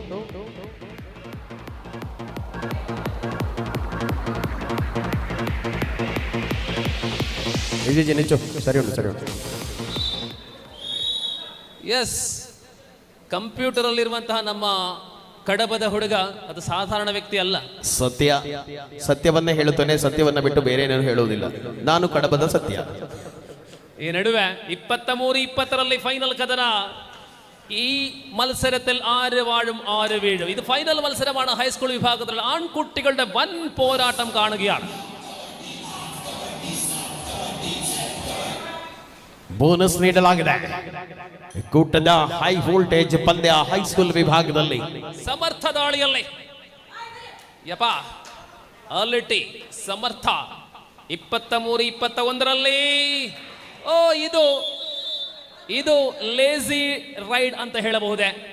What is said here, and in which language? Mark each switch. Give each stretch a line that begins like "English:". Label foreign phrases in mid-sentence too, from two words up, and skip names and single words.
Tulu: ನಿಚ್ಚು ಸರಿ ಉಂಟು, ಸರಿ ಉಂಟು.
Kannada: ಎಸ್, ಕಂಪ್ಯೂಟರ್ ಅಲ್ಲಿರುವಂತಹ ನಮ್ಮ ಕಡಬದ ಹುಡುಗ ಅದು ಸಾಧಾರಣ ವ್ಯಕ್ತಿ ಅಲ್ಲ. ಸತ್ಯವನ್ನೇ ಹೇಳುತ್ತಾನೆ, ಸತ್ಯವನ್ನ ಬಿಟ್ಟು ಬೇರೆ ಏನೇನು ಹೇಳುವುದಿಲ್ಲ. ನಾನು ಕಡಬದ ಸತ್ಯ.
Malayalam: ഈ നടുവെ 23-20 ഫൈനൽ കഥന. ഈ മത്സരത്തിൽ ആര് വാഴും ആര് വീഴും. ഇത് ഫൈനൽ മത്സരമാണ്. ഹൈസ്കൂൾ വിഭാഗത്തിൽ ആൺകുട്ടികളുടെ വൻ പോരാട്ടം കാണുകയാണ്.
Kannada: ಬೋನಸ್ ನೀಡಲಾಗಿದೆ. ಕೂಟದ
English: high voltage
Kannada: ಪಂದ್ಯ ಹೈಸ್ಕೂಲ್ ವಿಭಾಗದಲ್ಲಿ ಸಮರ್ಥ ದಾಳಿಯಲ್ಲಿ ಯಪ್ಪ ಅಲಿಟಿ ಸಮರ್ಥ 23-21 ಓ ಇದು
English: lazy raid
Kannada: ಅಂತ ಹೇಳಬಹುದೇ.